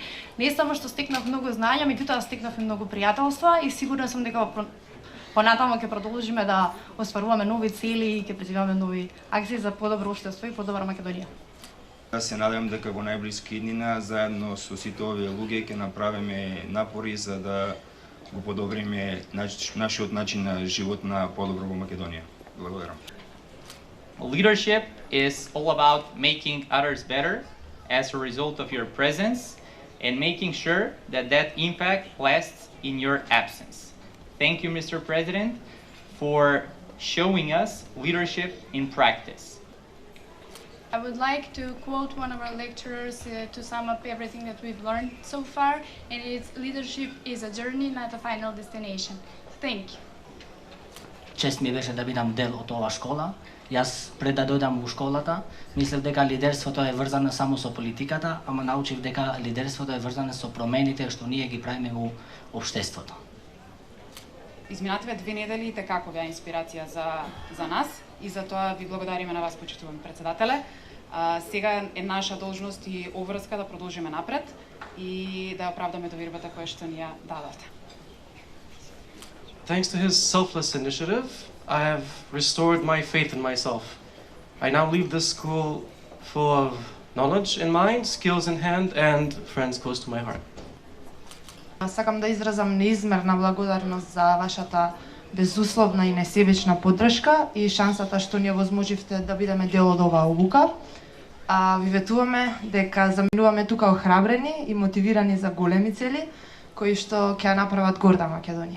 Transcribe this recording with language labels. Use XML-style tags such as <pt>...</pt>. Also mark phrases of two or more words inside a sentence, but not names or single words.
<mk>Не само што стекнав многу знаења, меѓутоа стекнав и многу пријателства и сигурна сум дека понатаму ќе продолжиме да остваруваме нови цели и ќе предвидиме нови акции за подобро општество и подобра Македонија. Јас се надевам дека во најблиска иднина заедно со сите овие луѓе ќе направиме напори за да го подобриме нашиот начин на живот на подобро во Македонија. Благодарам.</mk> <en>Leadership is all about making others better as a result of your presence and making sure that that impact lasts in your absence. Thank you, Mr. President, for showing us leadership in practice. I would like to quote one of our lecturers to sum up everything that we've learned so far, and it's leadership is a journey, not a final destination. Thank you.</en> <mk>чест ми беше да бидам дел од оваа школа. Јас пред да дојдам во школата, мислев дека лидерството е врзано само со политиката, ама научив дека лидерството е врзано со промените што ние ги правиме во општеството. Изминативе 2 недели како беа инспирација за нас и за тоа ви благодариме на вас, почитувани претседателе. Сега е наша должност и обврска да продолжиме напред и да оправдаме довербата која што ни ја дадовте.</mk> <en>Thanks to his selfless initiative, I have restored my faith in myself. I now leave this school full of knowledge in mind, skills in hand, and friends close to my heart.</en> <mk>Сакам да изразам неизмерна благодарност за вашата безусловна и несебична поддршка и шансата што ни овозможивте да бидеме дел од оваа обука. Ви ветуваме дека заминуваме тука охрабрени и мотивирани за големи цели, кои што ќе направат горда Македонија.</mk>